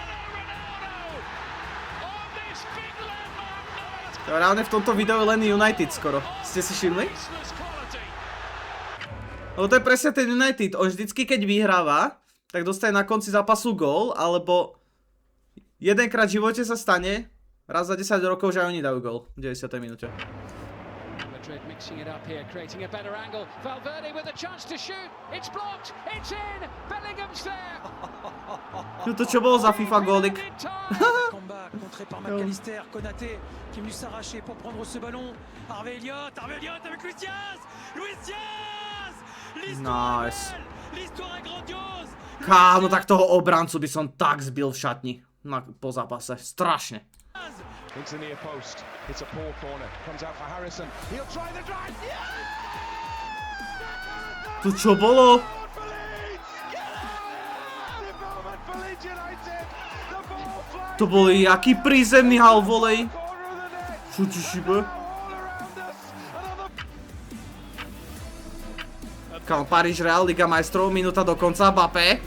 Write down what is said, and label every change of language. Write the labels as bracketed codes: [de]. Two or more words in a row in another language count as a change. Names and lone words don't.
[sk] Reálne v tomto videu je len United skoro. Ste si všimli? Lebo to je presne ten United. On vždycky, keď vyhráva, tak dostane na konci zápasu gól, alebo jedenkrát v živote sa stane, raz za 10 rokov, že oni dajú gól v 90. minúte. [en] Mixing it up here, creating a better angle. Valverde with a chance to shoot. It's blocked. It's in. Bellingham's there. [sk] To čo bolo za FIFA gólik? [fr] Combat contré par McAllister, Konaté qui est venu s'arracher pour prendre ce ballon. Harvey Elliott avec Luis Diaz. Luis Diaz. Nice. L'histoire est grandiose. [sk] Kámo, tak toho obrancu by som tak zbil v šatni po zápase. Strašne. [en] Into near post. It's a poor corner. Comes out for Harrison. He'll try the drive. [sk] To čo bolo? To bol jaký prízemný [en] half volley? [sk] Čo ti šibe? Kámo, Paríž Real, Liga majstrov, minúta do konca, Mbappé.